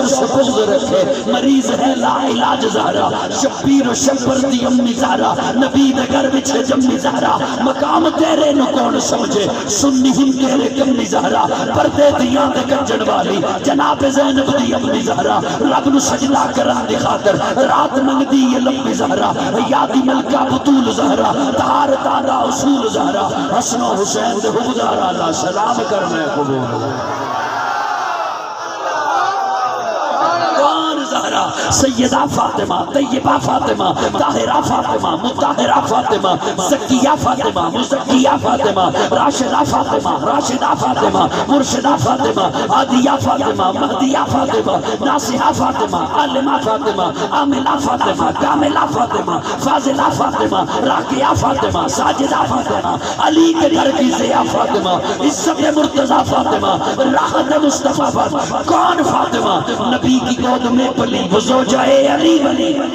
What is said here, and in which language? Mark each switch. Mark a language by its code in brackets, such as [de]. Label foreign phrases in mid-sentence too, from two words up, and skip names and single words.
[pa] سے بغض رکھے مریض ہے لا علاج زہرا، شبیر و شبر دی امی زہرا، نبی دگر بچھے جمی زہرا، مقام تیرے نو کون سمجھے سنی ہم تیرے کمی زہرا، پردے دیاں دے گنجن والی جناب زینب دی امی زہرا، رب نو سجدہ کران دی خاطر رات منگ دی یہ لمبی زہرا، یادی ملکہ بطول زہرا، تار تارا اصول زہرا، حسن و حسین دے حبدارا لا سلام کرنے قبول [ur] زہرا، سیدہ فاطمہ، طیبہ فاطمہ، طاہرہ فاطمہ، مطہرہ فاطمہ، زکیہ فاطمہ، مزکیہ فاطمہ، راشدہ فاطمہ، راشدہ فاطمہ، مرشدہ فاطمہ، عادیہ فاطمہ، مہدیہ فاطمہ، ناصحہ فاطمہ، عالمہ فاطمہ، عاملہ فاطمہ، کاملہ فاطمہ، فاضلہ فاطمہ، راکیہ فاطمہ، ساجدہ فاطمہ، علی کے گھر کی زیا فاطمہ، عزت مرتضی فاطمہ، راحت مصطفیٰ فاطمہ، کون فاطمہ؟ نبی کی گود میں پلی وہ زوجہ علی بنی،